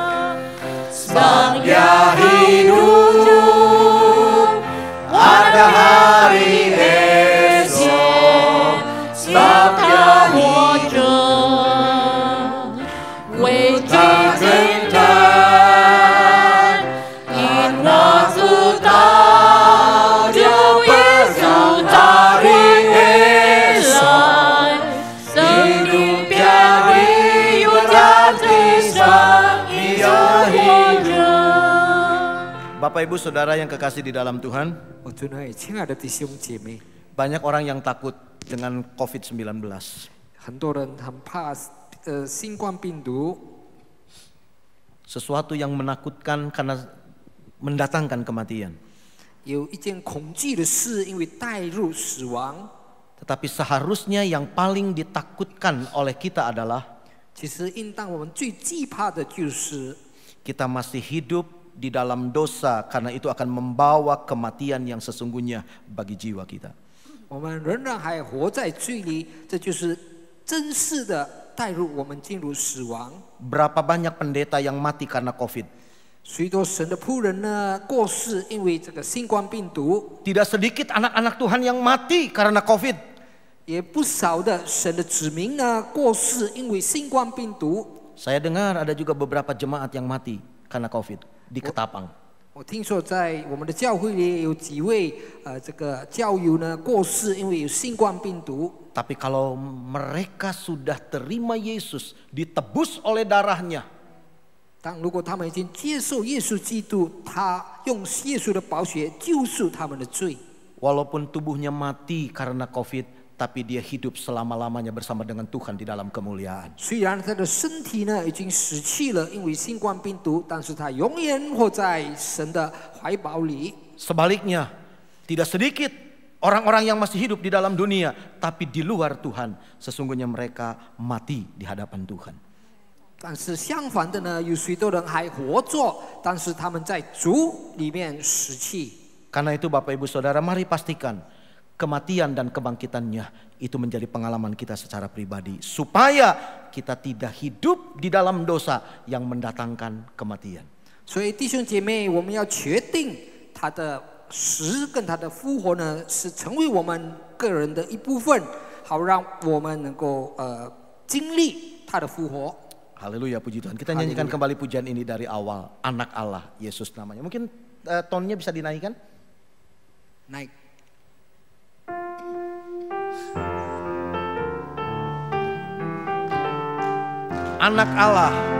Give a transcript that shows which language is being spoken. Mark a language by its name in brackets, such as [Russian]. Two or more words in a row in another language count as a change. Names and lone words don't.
[Indonesian] Sebab Dia hidup, ada hari esok. Sebab Dia hidup, [Chinese] 为这天堂，因我知道，就耶稣他的爱来，生命变为有价值上一生活着。 [Indonesian] Bapak Ibu Saudara yang kekasih di dalam Tuhan, [Chinese] 我尊爱亲爱的弟兄姐妹， [Indonesian] banyak orang yang takut dengan COVID-19. [Chinese] 很多人很怕新冠病毒， [Indonesian] Sesuatu yang menakutkan karena mendatangkan kematian. [Chinese] 有一件恐惧的事，因为带入死亡。 [Indonesian] Tetapi seharusnya yang paling ditakutkan oleh kita adalah [Chinese] 其实应当我们最惧怕的就是 [Indonesian] kita masih hidup di dalam dosa, karena itu akan membawa kematian yang sesungguhnya bagi jiwa kita. [Chinese] 我们仍然还活在罪里，这就是真实的带入我们进入死亡。 [Indonesian] Berapa banyak pendeta yang mati karena COVID? [Chinese] 许多神的仆人呢过世，因为这个新冠病毒， [Indonesian] Tidak sedikit anak-anak Tuhan yang mati karena COVID. [Chinese] 也不少的神的子民呢过世，因为新冠病毒。 [Indonesian] Saya dengar ada juga beberapa jemaat yang mati karena COVID di Ketapang. [Chinese] 我听说在我们的教会里有几位这个教友呢过世，因为有新冠病毒。 [Indonesian] Tapi kalau mereka sudah terima Yesus, ditebus oleh darahnya, [Chinese] 但如果他们已经接受耶稣基督，他用耶稣的宝血救赎他们的罪， [Indonesian] walaupun tubuhnya mati karena COVID, tapi dia hidup selama-lamanya bersama dengan Tuhan di dalam kemuliaan. [Chinese] 虽然他的身体呢已经死去了，因为新冠病毒，但是他永远活在神的怀抱里。 [Indonesian] Sebaliknya, tidak sedikit orang-orang yang masih hidup di dalam dunia, tapi di luar Tuhan, sesungguhnya mereka mati di hadapan Tuhan. [Chinese] 但是相反的呢，有许多人还活着，但是他们在主里面死去。 [Indonesian] Karena itu Bapak Ibu Saudara, mari pastikan kematian dan kebangkitannya itu menjadi pengalaman kita secara pribadi, supaya kita tidak hidup di dalam dosa yang mendatangkan kematian. [Chinese] 所以弟兄姐妹，我们要确定他的死跟他的复活呢，是成为我们个人的一部分，好让我们能够经历他的复活。 [Indonesian] Haleluya, puji Tuhan. Kita nyanyikan kembali pujian ini dari awal. Anak Allah, Yesus namanya. Mungkin tonnya bisa dinaikkan? Naik. Anak Allah.